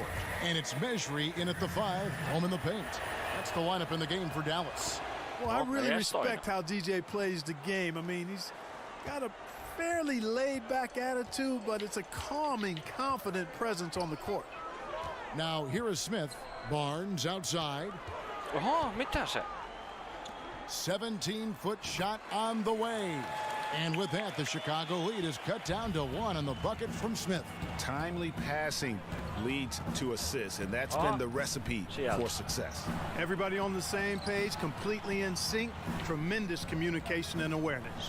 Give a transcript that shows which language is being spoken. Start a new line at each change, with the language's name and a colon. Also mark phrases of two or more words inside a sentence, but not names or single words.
English: And it's Mejri in at the 5, home in the paint. That's the lineup in the game for Dallas. Well, I really respect how DJ plays the game. I mean, he's got a fairly laid-back attitude, but it's a calming, confident presence on the court. Now, here is Smith. Barnes outside.
Finnish: Oho, mitä se?
English: 17-foot shot on the way. And with that, the Chicago lead is cut down to 1 on the bucket from Smith. Timely passing leads to assists, and that's been the recipe for success. Everybody on the same page, completely in sync. Tremendous communication and awareness.